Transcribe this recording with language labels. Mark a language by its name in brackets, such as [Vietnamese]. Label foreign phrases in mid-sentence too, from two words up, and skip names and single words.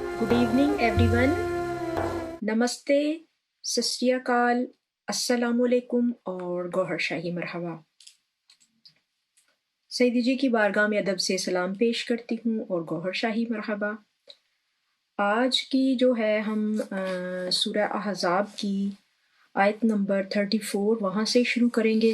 [English] Good evening, everyone. [Hindi] नमस्ते, [Punjabi] ਸਤ ਸ੍ਰੀ ਅਕਾਲ, [Arabic] السلام عليكم [Hindi] और गौहर शाही मरहबा। सईदी जी की बारगाह में अदब से सलाम पेश करती हूँ और गौहर शाही मरहबा। आज की जो है हम सूरह अहज़ाब की आयत नंबर 34 वहाँ से शुरू करेंगे।